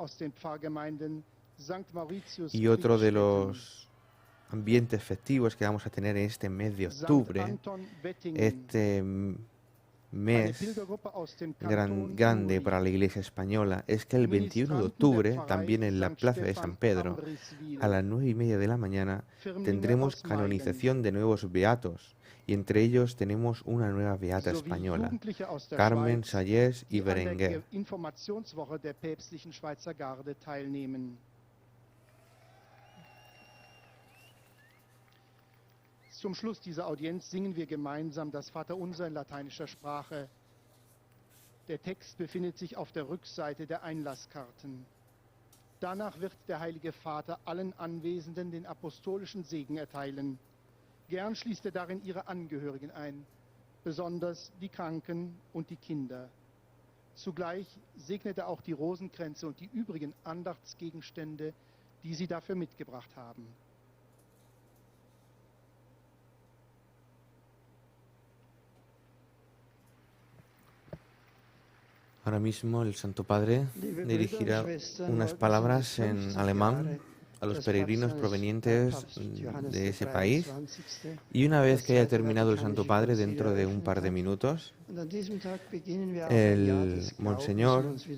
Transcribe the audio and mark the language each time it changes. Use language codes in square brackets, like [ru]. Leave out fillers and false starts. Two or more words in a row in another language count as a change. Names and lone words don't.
[es] Y otro de los ambientes festivos que vamos a tener en este mes de octubre, este mes grande para la Iglesia española, es que el 21 de octubre, también en la Plaza de San Pedro, a las 9:30 de la mañana, tendremos canonización de nuevos beatos, y entre ellos tenemos una nueva beata española, Carmen Sayés y Berenguer. [de] Zum Schluss dieser Audienz singen wir gemeinsam das Vaterunser in lateinischer Sprache. Der Text befindet sich auf der Rückseite der Einlasskarten. Danach wird der Heilige Vater allen Anwesenden den apostolischen Segen erteilen. Gern schließt er darin ihre Angehörigen ein, besonders die Kranken und die Kinder. Zugleich segnet er auch die Rosenkränze und die übrigen Andachtsgegenstände, die sie dafür mitgebracht haben. [es] Ahora mismo el Santo Padre dirigirá unas palabras en alemán a los peregrinos provenientes de ese país, y una vez que haya terminado el Santo Padre, dentro de un par de minutos, el Monseñor,